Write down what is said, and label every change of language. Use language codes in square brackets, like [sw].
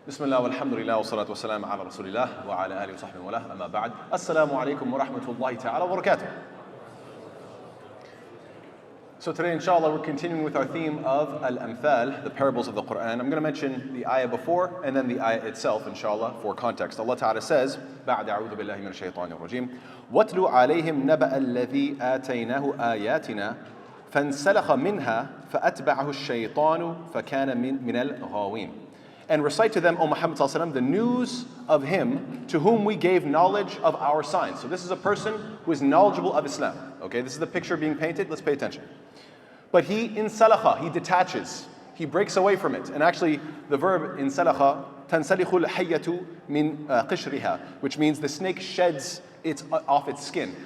[ar] بسم الله والحمد لله والصلاة والسلام على رسول الله وعلى آله وصحبه وله أما بعد السلام عليكم ورحمة الله تعالى وبركاته. [en] So today inshallah we're continuing with our theme of Al-Amthal, the parables of the Quran. I'm going to mention the ayah before and then the ayah itself inshallah for context. Allah Ta'ala says [ar] بعد أعوذ بالله من الشيطان الرجيم واتلو عليهم نبأ الذي آتيناه آياتنا فانسلخ منها فأتبعه الشيطان فكان من الغاوين. [en] And recite to them, O Muhammad sallallahu alaihi wasallam, the news of him to whom we gave knowledge of our signs. So this is a person who is knowledgeable of Islam. Okay, this is the picture being painted. Let's pay attention. But he insalakha, he detaches, he breaks away from it. And actually, the verb insalakha, tansalikhul hayyatu min qishriha, which means the snake sheds it off its skin.